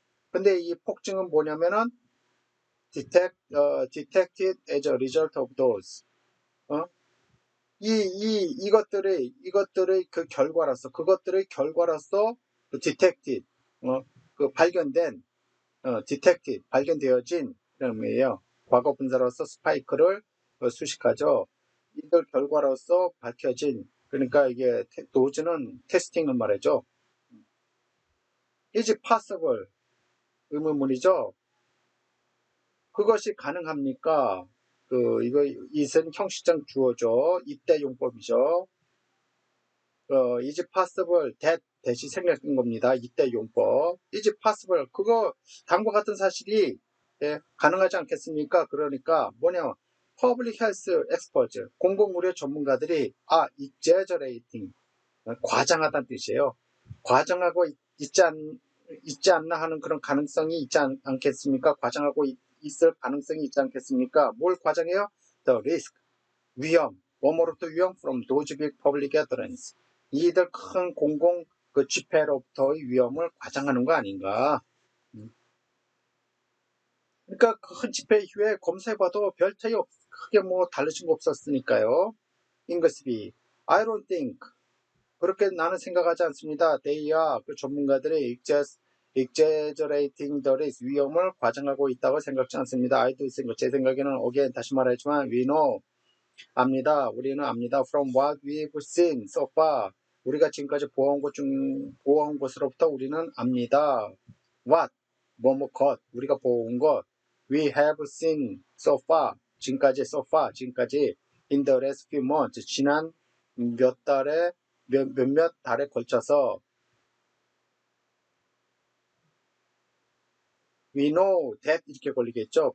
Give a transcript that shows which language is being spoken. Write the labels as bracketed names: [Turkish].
[Korean] 근데 이 폭증은 뭐냐면은 [English] detected as a result of those [Korean] 이것들의 그 결과로서 그것들의 결과로서 detected 그 발견된 detected 발견되어진 이런 의미예요. 과거 분사로서 스파이크를 수식하죠. 이들 결과로서 밝혀진 그러니까 이게 도즈는 테스팅을 말하죠. [English] is possible [Korean] 의문문이죠. 그것이 가능합니까? 이거 it은 형식적 주어죠. 이때 용법이죠. [English] is possible that [Korean] 대시 생략된 겁니다. 이때 용법. [English] is possible [Korean] 그거 다음과 같은 사실이 가능하지 않겠습니까? 그러니까 뭐냐 [English] public health experts [Korean] 공공의료 전문가들이 [English] exaggerating [Korean] 과장하다는 뜻이에요. 과장하고 있지 않나 하는 그런 가능성이 있지 않겠습니까? 과장하고 있을 가능성이 있지 않겠습니까? 뭘 과장해요? [English] The risk [Korean] 위험 뭐뭐로부터 위험 [English] from those big public gatherings [Korean] 이들 큰 공공 그 집회로부터의 위험을 과장하는 거 아닌가. 그러니까 큰 집회 이후에 검사해봐도 별 차이 크게 뭐 달라진 거 없었으니까요. 인거스비 [English] I don't think [Korean] 그렇게 나는 생각하지 않습니다. [English] They are [Korean] 그 전문가들이 [English] exaggerating the risk [Korean] 위험을 과장하고 있다고 생각지 않습니다. [English] I do think [Korean] 제 생각에는 [English] again [Korean] 다시 말하지만 [English] we know 압니다. [Korean] 우리는 압니다. [English] From what we've seen so far. [Korean] 우리가 지금까지 보아온 것으로부터 우리는 압니다. [English] What? 것. [Korean] 우리가 보아온 것. [English] We have seen so far. [Korean] 지금까지 [English] in the last few months. [Korean] 지난 몇몇 달에 걸쳐서 [English] we know that [Korean] 이렇게 걸리겠죠.